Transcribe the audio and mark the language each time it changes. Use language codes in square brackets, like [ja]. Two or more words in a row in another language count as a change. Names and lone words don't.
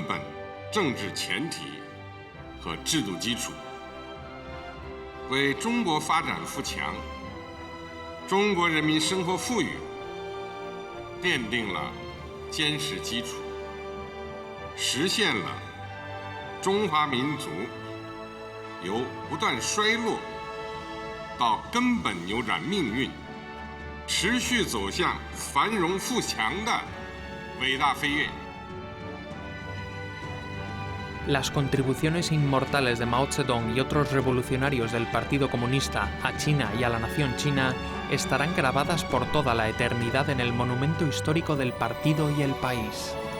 [zh] 本政治前提和制度基础，为中国发展富强、中国人民生活富裕奠定了坚实基础，实现了中华民族由不断衰落到根本扭转命运、持续走向繁荣富强的伟大飞跃。 [es] Las contribuciones inmortales de Mao Zedong y otros revolucionarios del Partido Comunista a China y a la nación china estarán grabadas por toda la eternidad en el monumento histórico del partido y el país.